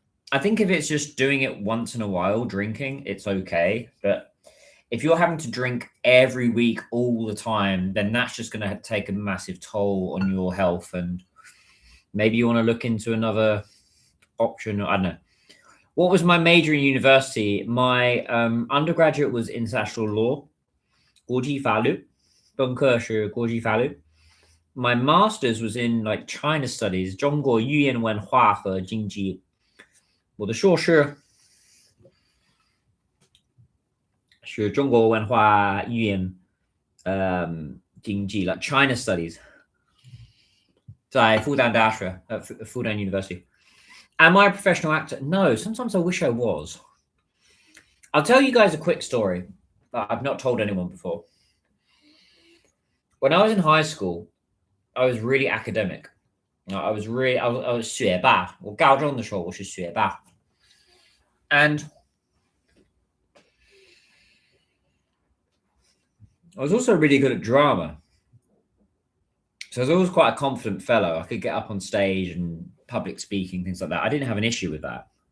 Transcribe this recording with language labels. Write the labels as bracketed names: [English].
[English] I think if it's just doing it once in a while, drinking, it's okay. But if you're having to drink every week all the time, then that's just going to take a massive toll on your health. And maybe you want to look into another option. I don't know. What was my major in university? My undergraduate was international law, [Chinese] 国际法律，本科是国际法律。 [English] My master's was in like China studies, [Chinese] 中国语言文化和经济。我的硕士是中国文化语言经济了 China Studies 在复旦大学Fudan University. [English] Am I a professional actor? No, sometimes I wish I was. I'll tell you guys a quick story that I've not told anyone before. When I was in high school, I was really academic. I was [Chinese] 学霸，我高中的时候我是学霸。 [English] And I was also really good at drama. So I was always quite a confident fellow. I could get up on stage and public speaking, things like that. I didn't have an issue with that.